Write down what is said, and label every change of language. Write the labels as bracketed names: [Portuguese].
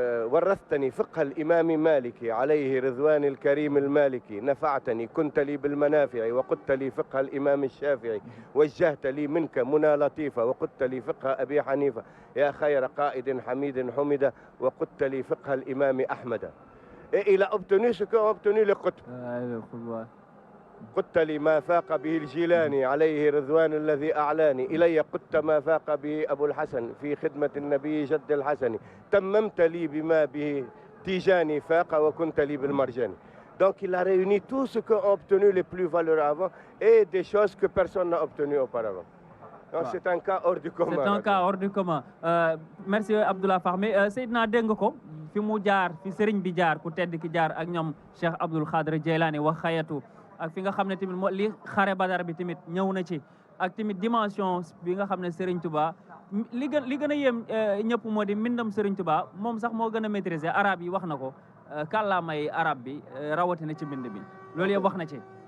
[Arabic] ورثتني فقه الإمام مالكي عليه رضوان الكريم المالكي نفعتني كنت لي بالمنافع وقدت لي فقه الإمام الشافعي وجهت لي منك منى لطيفة وقدت لي فقه أبي حنيفة يا خير قائد حميد حمد وقدت لي فقه الإمام أحمد. [French] Et il a obtenu ce qu'a obtenu le Qutb. [Arabic] قدت لي ما فاق به الجيلاني عليه رضوان الذي أعلاني إلي قدت ما فاق به أبو الحسن في خدمة النبي جد الحسن تممت لي بما به تيجاني فاق وكنت لي بالمرجاني. [French] Donc il a réuni tout ce qu'ont obtenu les plus valeureux avant et des choses que personne n'a obtenues auparavant. Non, c'est un cas hors du commun. C'est un cas hors du commun. [Wolof] Merci Abdullah Fahmi Seydina dégg nga ko fi mu jaar fi sëriñ bi jaar ku tedd ki jaar ak ñoom Cheikh Abdoul Khadir Jeylani wax xayatu ak fi nga xam ne tamit moo li xare Badar bi tamit ñëw na ci ak tamit dimension bi nga xam ne Serigne Touba li gën a yéem ñëpp moo di mbindam Serigne Touba moom sax moo gën a maîtriser arabe yi wax na ko kàllaamay arabe bi rawatina ci mbind bi loolu yëpp wax na ci.